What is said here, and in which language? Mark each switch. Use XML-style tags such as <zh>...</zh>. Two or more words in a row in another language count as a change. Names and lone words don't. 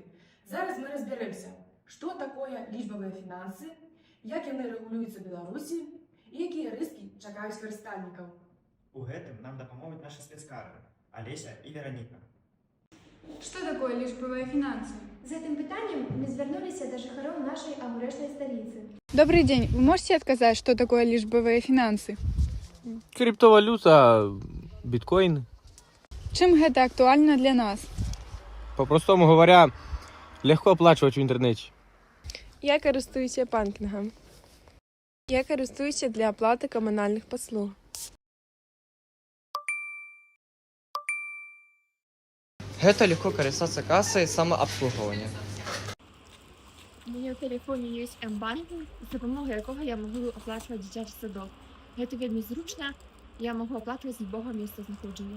<be>Зараз мы разбярэмся, што такое лічбавыя фінансы, як яны рэгулююцца ў Беларусі і якія рыскі чакаюць карыстальнікаў. У гэтым нам дапамогуць нашы спецкадры Алеся і Вераніка.</be> <ru>Что такое</ru> <be>лічбавыя фінансы? З гэтым пытаннем мы звярнуліся да жыхароў нашай агурэчнай сталіцы.</be> <ru>Добрый день. Вы можете отказать, что такое</ru> <be>лічбавыя фінансы?</be> <ru>Криптовалюта, биткоин.</ru> <be>Чым гэта актуальна для нас?</be> <ru>По-простому говоря, легко оплачивать в интернете.</ru> <uk>Я користуюся банкінгом. Я користуюся для оплати комунальних послуг.</uk> <be>Гэта легко карыстацца касай самаабслугоўвання. У мяне ў тэлефоне ёсць М-банкінг, з дапамогай якога я магу аплачваць дзіцячы садок. Гэта вельмі зручна, я магу аплачваць з любога месца знаходжання.</be>